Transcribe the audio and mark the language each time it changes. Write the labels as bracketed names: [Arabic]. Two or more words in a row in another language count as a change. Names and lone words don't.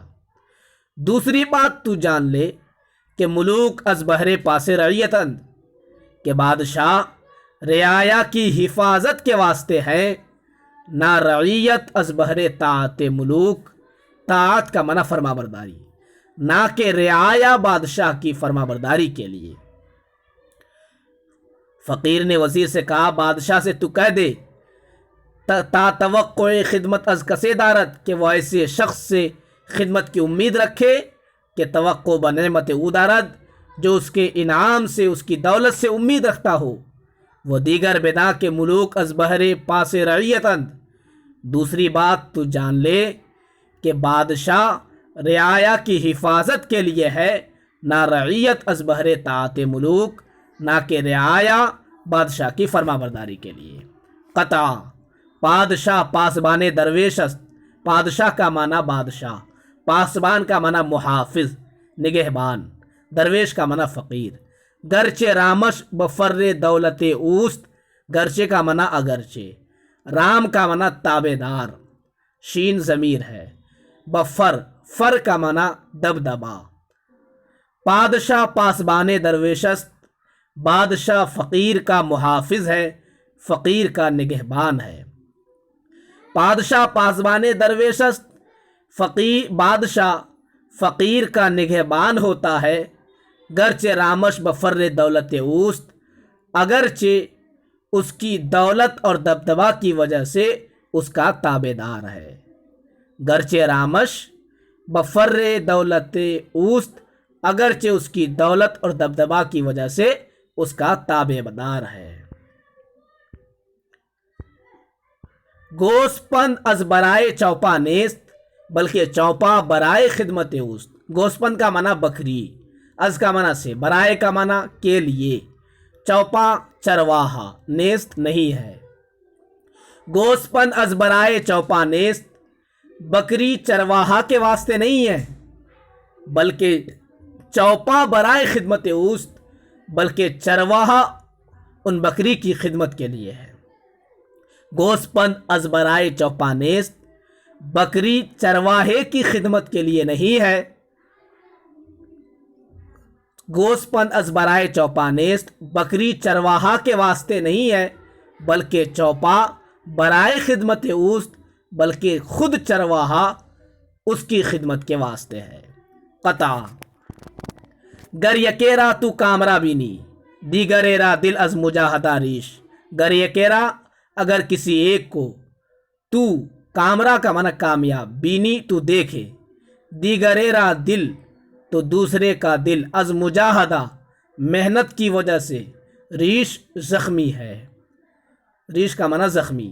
[Urdu] دوسری بات تو جان لے کہ [Persian] ملوک از بہر پاس رعیتند، [Urdu] کہ بادشاہ رعایا کی حفاظت کے واسطے ہے، [Persian] نہ رعیت از بہر طاعت ملوک، [Urdu] طاعت کا معنی فرما برداری، نہ کہ رعایا بادشاہ کی فرما برداری کے لیے۔ فقیر نے وزیر سے کہا، بادشاہ سے تو کہہ دے [Persian] تا توقع خدمت از کسے دارد [Urdu] کہ وہ ایسے شخص سے خدمت کی امید رکھے کہ [Persian] توقع بنعمت او دارد [Urdu] جو اس کے انعام سے، اس کی دولت سے امید رکھتا ہو۔ [Persian] وہ دیگر بدا کے ملوک از بہر پاس رعیتند، [Urdu] دوسری بات تو جان لے کہ بادشاہ رعایا کی حفاظت کے لیے ہے، [Persian] نہ رعیت از بہر طاعت ملوک، [Urdu] نہ کہ رعایا بادشاہ کی فرما برداری کے لیے۔ [Persian] قطع، پادشاہ پاسبان درویش است۔ [Urdu] پادشاہ کا معنی بادشاہ، پاسبان کا معنی محافظ، نگہبان، درویش کا معنی فقیر۔ [Persian] گرچہ رامش بفر دولت اوست، [Urdu] گرچہ کا معنی اگرچہ، رام کا معنی تابع دار، شین ضمیر ہے، بفر، فر کا معنی دبدبا۔ [Persian] پادشاہ پاسبان درویش است، [Urdu] بادشاہ فقیر کا محافظ ہے، فقیر کا نگہبان ہے۔ [Persian] پادشاہ پاسبان درویش است، [Urdu] بادشاہ فقیر کا نگہبان ہوتا ہے، [Persian] گرچہ رامش بفر دولت اوست، [Urdu] اگرچہ اس کی دولت اور دبدبا کی وجہ سے اس کا تابع دار ہے۔ [Persian] گرچہ رامش بفر دولت اوست، [Urdu] اگرچہ اس کی دولت اور دبدبا کی وجہ سے اس کا تابع دار ہے۔ [Persian] گوسپند از برائے چوپا نیست، بلکہ چوپا برائے خدمت اوست۔ [Urdu] گوسپند کا معنی بکری، از کا معنی سے، برائے کا معنی کے لیے، چوپا چرواہا، نیست نہیں ہے۔ [Persian] گوسپند از برائے چوپا نیست، [Urdu] بکری چرواہا کے واسطے نہیں ہے، [Persian] بلکہ چوپا برائے خدمت اوست، [Urdu] بلکہ چرواہا ان بکری کی خدمت کے لیے ہے۔ [Persian] گوسپند از برائے چوپا نیست، [Urdu] بکری چرواہے کی خدمت کے لیے نہیں ہے۔ [Persian] گوسپند از برائے چوپا نیست، [Urdu] بکری چرواہا کے واسطے نہیں ہے، [Persian] بلکہ چوپا برائے خدمت اوست، [Urdu] بلکہ خود چرواہا اس کی خدمت کے واسطے ہے۔ [Persian] قطع، گر یکیرا تو کامرا بینی، دیگریرا دل از مجاہدہ ریش۔ گر یکیرا، [Urdu] اگر کسی ایک کو، [Persian] تو کامرا [Urdu] کا معنی کامیاب، بینی تو دیکھے، [Persian] دیگریرا دل [Urdu] تو دوسرے کا دل، [Persian] از مجاہدہ [Urdu] محنت کی وجہ سے، ریش زخمی ہے، ریش کا معنی زخمی۔